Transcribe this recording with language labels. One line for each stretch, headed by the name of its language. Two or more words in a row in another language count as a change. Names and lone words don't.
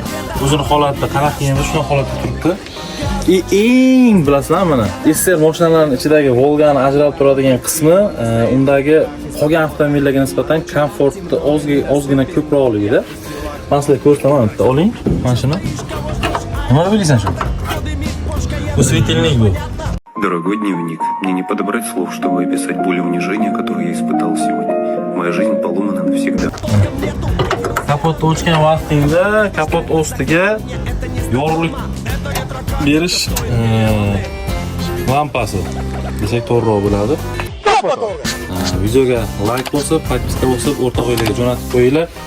Uzbek: O'zini holatida qanaqa endi shunday holatda turibdi. Eng bilasizlar mana SR mashinalarining ichidagi Volgani ajralib turadigan qismi undagi qolgan avtomobillarga nisbatan komfortni ozgina ko'proqligida. Men sizlarga ko'rsataman, bitta oling mana shuni. Nima bilaysan shu? Bu светильник bu.
Russian: Дорогой дневник, мне не подобрать слов, чтобы описать боль и унижение, которое я испытал сегодня. Моя жизнь поломана навсегда.
Uzbek: Kapotni ochgan vaqtingda kapot ostiga yorug'lik berish lampasi desak to'g'riroq bo'ladi. Videoga like bosib, podpiska bosib, o'rta qo'ylarga jo'natib qo'yinglar.